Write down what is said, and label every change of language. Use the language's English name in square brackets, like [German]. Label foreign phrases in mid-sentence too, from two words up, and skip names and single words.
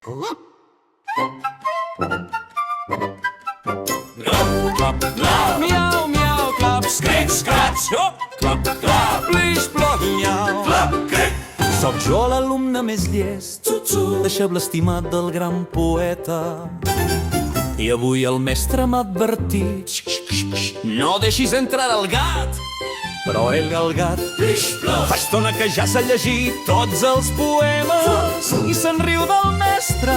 [Catalan] Clap, clap, miau, miau, clap, scric, scratch, clap, clap, plix, plop, miau, clap, cric. Soc jo l'alumne més llest, deixeble estimat del gran poeta. I avui el mestre m'ha advertit: no deixis entrar el gat. Però ell, el gat, fa estona que ja s'ha llegit tots els poemes i se'n riu del mestre.